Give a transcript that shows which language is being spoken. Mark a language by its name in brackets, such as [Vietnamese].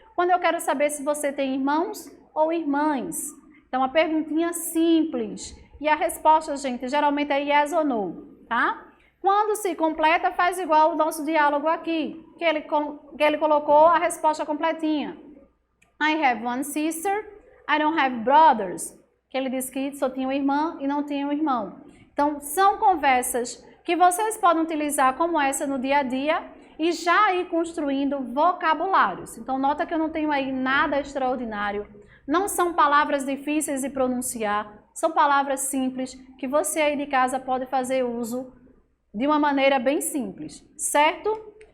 [Portuguese] Quando eu quero saber se você tem irmãos ou irmãs. Então, a perguntinha simples. E a resposta, gente, geralmente é [English] yes [Portuguese] ou [English] no, [Portuguese] tá? Quando se completa, faz igual o nosso diálogo aqui, que ele colocou a resposta completinha. [English] I have one sister, I don't have brothers. [Portuguese] Que ele disse que só tinha uma irmã e não tinha um irmão. Então, são conversas que vocês podem utilizar como essa no dia a dia e já ir construindo vocabulários. Então, nota que eu não tenho aí nada extraordinário. Não são palavras difíceis de pronunciar, são palavras simples que você aí de casa pode fazer uso de uma maneira bem simples, certo?